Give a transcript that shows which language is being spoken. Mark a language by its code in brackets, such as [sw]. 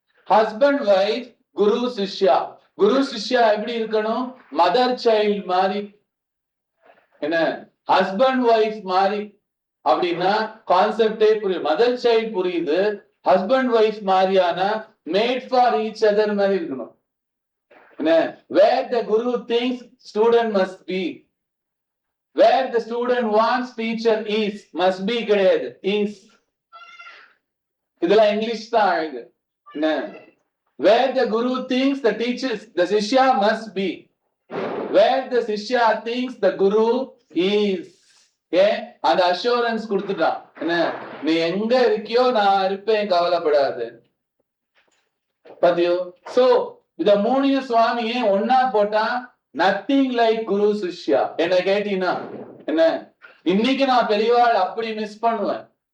[ta] Husband wife, குரு சிஷ்யா. குரு சிஷ்யா எப்படி இருக்கணும், மதர் சைல்டு மாதிரி, என்ன ஹஸ்பண்ட் வைஃப் மாதிரி. அப்படின்னா கான்செப்டே புரியுது, மதர் சைல்டு புரியுது, ஹஸ்பண்ட் வைஃப் மாதிரியான மேட் ஃபார் ஈச் அதர் மாதிரி இருக்கணும். [en] என்ன where the guru thinks student must be, where the student wants teacher is, must be கிடையாது, is. [ta] இதெல்லாம் இங்கிலீஷ் தான் அழகு. என்ன [en] where the guru thinks the teachers, the shishya must be, where the shishya thinks the guru is. [ta] அந்த assurance கொடுத்துட்டான். என்ன நீ எங்க இருக்கியோ நான் இருப்பேன், கவலைப்படாது. பாத்தியோ? சோ இத மூணையும் சுவாமியே ஒன்னா போட்டா நத்திங் லைக் குரு சிஷ்யா. என்ன கேட்டீங்கன்னா என்ன, இன்னைக்கு நான் பெரியவாள் அப்படி மிஸ் பண்ணுவேன்.